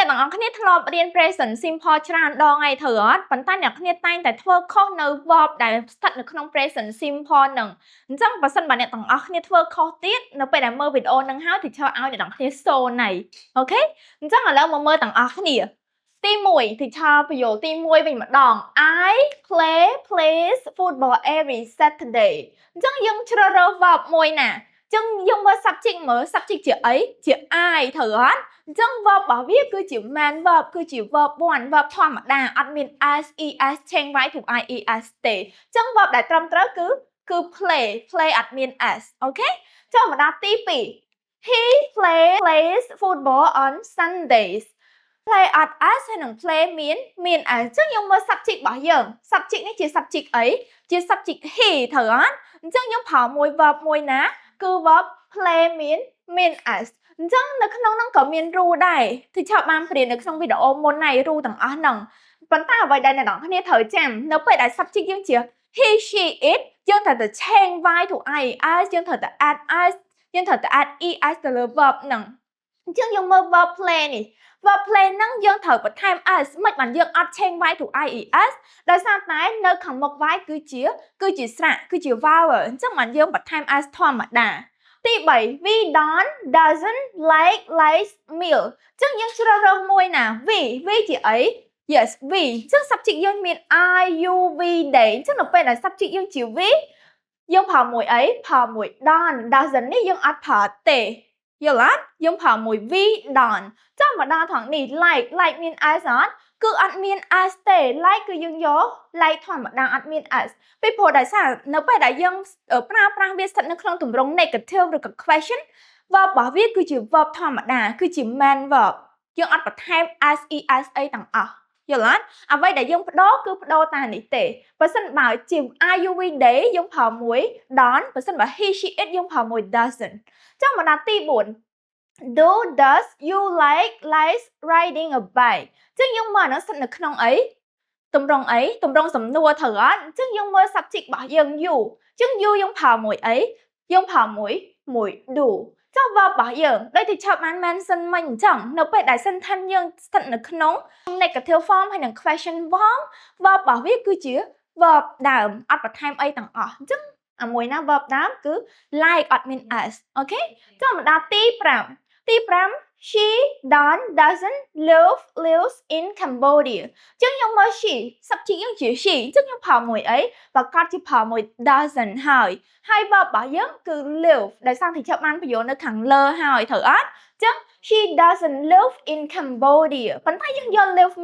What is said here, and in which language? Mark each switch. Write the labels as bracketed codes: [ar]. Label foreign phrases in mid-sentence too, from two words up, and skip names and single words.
[km] ទាំងអស់គ្នាធ្លាប់រៀន [en] present simple [km] ច្រើនដងហើយត្រូវអត់ប៉ុន្តែអ្នកគ្នាតែងតែធ្វើខុសនៅ verb ដែលស្ថិតនៅក្នុង [en] present simple [km] ហ្នឹងអញ្ចឹងបើសិនបើអ្នកទាំងអស់គ្នាធ្វើខុសទៀតនៅពេលដែលមើលវីដេអូហ្នឹងហើយ teacher ឲ្យអ្នកទាំងគ្នាសូនហើយអូខេអញ្ចឹងឥឡូវមកមើលទាំងអស់គ្នាទី1 teacher បញ្យល់ទី1វិញម្ដង I [en] plays football every Saturday [km] អញ្ចឹងយើងជ្រើសរើស verb មួយណាចឹងយើងមើល subject ជាអីជា I ត្រូវអត់អញ្ចឹង verb របស់វាគឺជា [en] main verb [km] គឺជា [en] verb 1 verb [km] ធម្មតា អត់មាន [en] s es change y to i es [km] ទេអញ្ចឹង verb ដែលត្រឹមត្រូវគឺ play អត់មាន s អូខេចូលមកដល់ទី2 [en] he plays football on Sundays play [km] អត់ s ហើយនឹង play មាន s អញ្ចឹងយើងមើល subject របស់យើង subject នេះជា subject អីជា [en] subject he [km] ត្រូវអត់អញ្ចឹងយើងប្រើមួយ verb មួយណាគឺ [en] verb play [km] មាន s អញ្ចឹងនៅក្នុងហ្នឹងក៏មាន rule ដែរទីឆា ប់បានព្រៀននៅក្នុងវីដេអូមុនហើយ rule ទាំងអស់ហ្នឹងប៉ុន្តែអ្វីដែលអ្នកនរគ្នាត្រូវចាំនៅពេលដែល subject យើងជា [en] he she it [km] យើងត្រូវតែ [en] change y to i s [km] យើងត្រូវតែ [en] add s [km] យើងត្រូវតែ [en] add es [km] ទៅលើ verb ហ្នឹងអញ្ចឹងយើងមើល [en] verb play [km] នេះ [en] verb play [km] ហ្នឹងយើងត្រូវ បន្ថែម s មិនបានយើងអត់ [en] change y to i es [km] ដោយសារតែនៅខាងមុខ y គឺជាស្រៈគឺជា vowel អញ្ចឹងបានយើងបន្ថែម s ធម្មតាទី3 [en] we doesn't like meal [km] អញ្ចឹងយើងជ្រើសរើសមួយណា we ជាអី [en] yes we [km] អញ្ចឹង subject យើងមាន [en] I you we they [km] អញ្ចឹងនៅពេលដែល subject យើងជា we យើងប្រើមួយអីប្រើមួយ doesn't នេះយើងអត់ប្រើទេយល់អត់យើងប្រើ មួយ [en] we don't [km] ចាំមកដល់ថងនេះ like មាន s អត់គឺអត់មាន s ទេ like គឺយើងយក like ធម្មតាអត់មាន s ពីព្រោះដោយសារនៅពេលដែលយើងប្រើប្រាស់វាស្ថិតនៅក្នុងទម្រង់ negative ឬក៏ question verb របស់វាគឺជា verb ធម្មតាគឺជា [en] main verb [km] យើងអត់បន្ថែម [en] s es [km] អីទាំងអស់យល់អត់អ្វីដែលយើងបដូរគឺបដូរតែនេះទេបើសិនបើជា [en] are you we they [km] យើងប្រើមួយ don't បើសិនបើ [en] he she it [km] យើងប្រើមួយ doesn't ចុះមកដល់ទី 4 [en] does you like riding a bike [km] អញ្ចឹងយើងមើលអានោះស្ថិតនៅក្នុងអីទម្រង់សំណួរត្រូវអត់អញ្ចឹ ងយើងមើល subject របស់យើង you អញ្ចឹង you យើងប្រើមួយអីយើងប្រើមួយ do ចុះ verb របស់យើងដូចទីឆាប់បាន mention មិញអញ្ចឹងនៅពេលដែល sentence យើងស្ថិតនៅក្នុង [en] negative form [km] ហើយនិង [en] question form [km] verb របស់វាគឺជា verb ដើមអត់បន្ថែមអីទាំងអស់អញ្ចឹងអាមួយណា verb ដើមគឺ like អត់មាន s អូខេចូលមកដល់ទី 5 [en] she doesn't lives in Cambodia [km] អញ្ចឹងយើងមើល [en] she subject [km] យើងជា she អញ្ចឹងយើងប្រើមួយអីប្រកាសជាប្រើមួយ doesn't ហើយ verb របស់យើងគឺ live ដោយ សារទីជប់បានបញ្យល់នៅខាងលើហើយត្រូវអត់អញ្ចឹង [en] she doesn't live in Cambodia [km] ប៉ុន្តែយើងយក live មាន